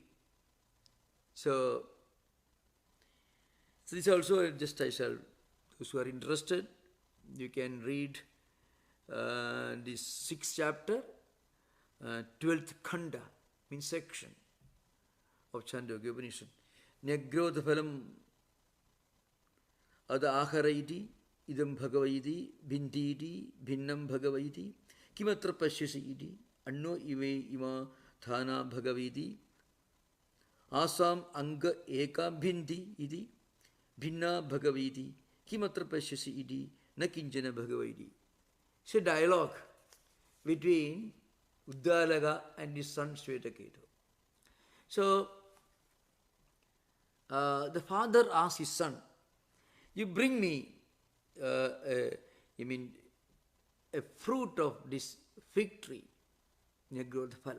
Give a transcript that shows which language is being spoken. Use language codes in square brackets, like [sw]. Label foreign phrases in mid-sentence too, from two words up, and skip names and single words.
[en] So this also, just I shall, those who are interested, you can read this 6th chapter, 12th Khanda, means section of Chandogya Upanishad. [sa] Nyagrodha phalam ada aharaiti idam bhagavaiti bhintiti bhinnam bhagavaiti kimatra pashyasi iti anno ive ima thana bhagavaiti asam anga eka bhinti iti bhinna bhagavaiti kimatra pashyasi iti na kinchana bhagavaiti. [en] It's a dialogue between Uddalaka and his son Shvetaketu. So the father asks his son, you bring me a fruit of this fig tree, [sa] Nyagrodha phala.